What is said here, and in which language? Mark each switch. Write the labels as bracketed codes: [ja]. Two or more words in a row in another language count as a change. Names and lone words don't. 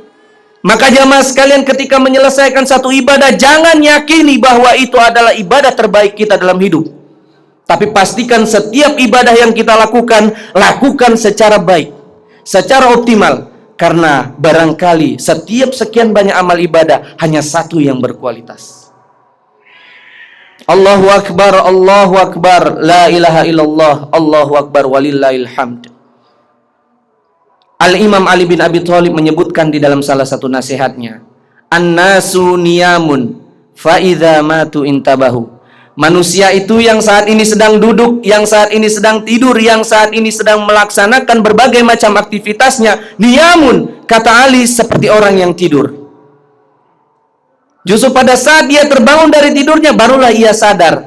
[id] Maka jamaah sekalian, ketika menyelesaikan satu ibadah, jangan yakini bahwa itu adalah ibadah terbaik kita dalam hidup. Tapi pastikan setiap ibadah yang kita lakukan, lakukan secara baik, secara optimal. Karena barangkali setiap sekian banyak amal ibadah, hanya satu yang berkualitas. [ar] الله أكبر، الله أكبر، لا إله إلا الله، الله أكبر، ولله الحمد. [id] Al-Imam Ali bin Abi Thalib menyebutkan di dalam salah satu nasihatnya, [ar] الناس نيام فإذا ماتوا انتبهوا. [id] Manusia itu yang saat ini sedang duduk, yang saat ini sedang tidur, yang saat ini sedang melaksanakan berbagai macam aktivitasnya, niyamun, kata Ali, seperti orang yang tidur. Justru pada saat dia terbangun dari tidurnya, barulah ia sadar.